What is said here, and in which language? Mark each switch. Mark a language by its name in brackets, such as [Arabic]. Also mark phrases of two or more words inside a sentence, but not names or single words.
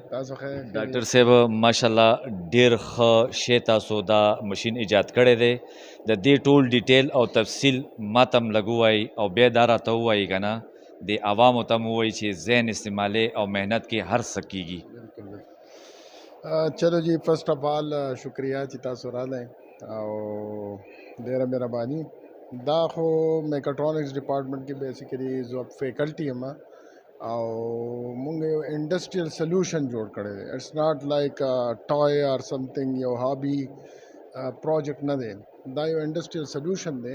[Pashto] ډاکټر صاحب ماشاءالله ډېر ښه شی تاسو دا مشین ایجاد کړی دی. د دې ټول ډیټیل او تفصیل ماته هم لږ ووایي او بیا دا راته ووایي که نه د عوامو ته هم ووایي چې ذهن استعمالې او محنت کې هر څه کېږي. [Urdu] چلو جی [English] first of all [Pashto] شکریہ چې تاسو راغلی او ډېره مهرباني. دا خو [English] Mechatronics department [Pashto] کې بیسیکلی زه فیکلټي یم او مونږ یو [English] industrial solution [Pashto] جوړ کړی دی. [English] It's not like toy or something [Pashto] یو [English] hobby project [Pashto] نه دی، دا یو [English] industrial solution [Pashto] دی.